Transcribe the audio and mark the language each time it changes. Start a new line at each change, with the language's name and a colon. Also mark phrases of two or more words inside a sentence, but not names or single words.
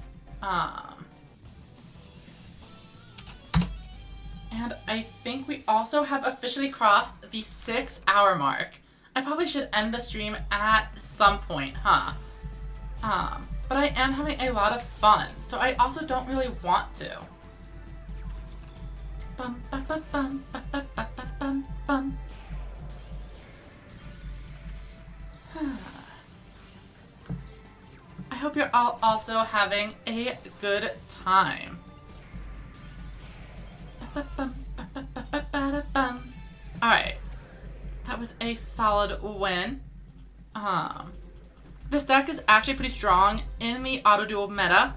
English: And I think we also have officially crossed the 6-hour mark. I probably should end the stream at some point, huh? But I am having a lot of fun, so I also don't really want to. Bum, ba, ba, bum, ba, ba, ba, ba, bum, bum. I hope you're all also having a good time. Alright. That was a solid win. This deck is actually pretty strong in the auto duel meta.